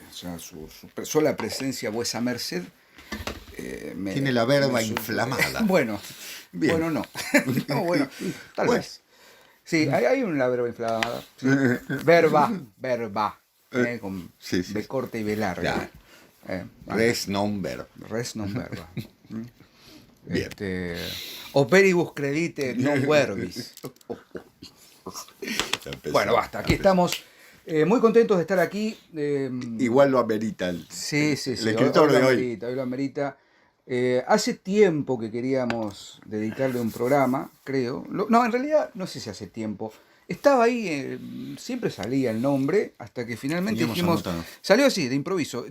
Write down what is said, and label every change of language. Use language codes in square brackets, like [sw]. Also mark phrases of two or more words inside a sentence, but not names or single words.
[es] O sea, su sola presencia, vuesa merced. Tiene la verba inflamada. Bueno, Bien. bueno, no. No, bueno, tal vez. Sí, hay una verba inflamada. Sí. Verba. Con Sí. B corta y B larga. [la] Res non verba. Res non verba. [es] Bien. [la] Operibus credite non verbis. [es] Bueno, basta. Aquí estamos muy contentos de estar aquí. Igual lo amerita el escritor de hoy. Hoy lo amerita. Hace tiempo que queríamos dedicarle un programa, creo. No, en realidad no sé si hace tiempo. Estaba ahí, siempre salía el nombre, hasta que finalmente dijimos, salió así, de improviso.